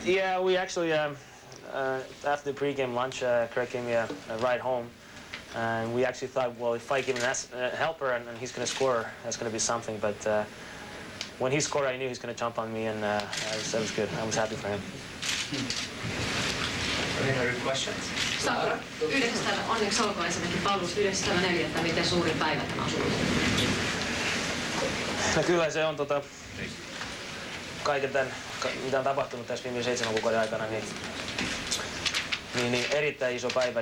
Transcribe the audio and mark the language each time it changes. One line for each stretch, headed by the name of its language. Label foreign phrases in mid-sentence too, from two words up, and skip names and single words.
English: Yeah, we actually after the pregame lunch, Craig gave me a ride home, and we actually thought, well, if I give him a helper and he's going to score, that's going to be something, but. When he scored, I knew he was going to jump on me, and that was good. I was happy for him. Any other questions?
Finnish: Saku, yhdessä onneksi olkoon ensinnäkin palvelus 9.4. Miten suuri päivä tämä on sinulle? No kyllä se on kaiken tämän, mitä on tapahtunut tässä viimeisen 7 kuukauden aikana, niin erittäin iso päivä.